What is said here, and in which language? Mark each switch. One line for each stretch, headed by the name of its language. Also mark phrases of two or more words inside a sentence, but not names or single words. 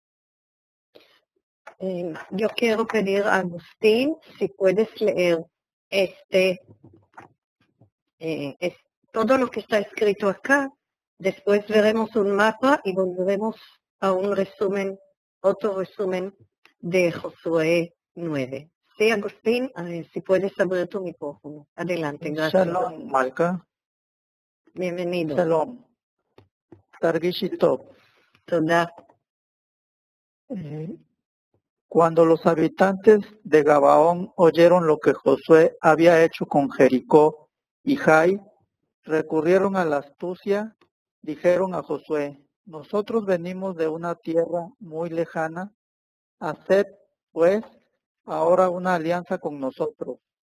Spanish: Yo quiero pedir a Agustín si puedes leer todo lo que está escrito acá. Después veremos un mapa y volveremos a un resumen, otro resumen de Josué 9. Sí, Agustín, si puedes abrir tu micrófono. Adelante, gracias. Shalom, Malka. Bienvenido.
Hebrew: שלום. תרגישי טוב.
Spanish: Toda. Cuando los habitantes de Gabaón oyeron lo que Josué había hecho con Jericó y Jai, recurrieron a la astucia, dijeron a Josué: nosotros venimos de una tierra muy lejana, haced pues ahora una alianza con nosotros.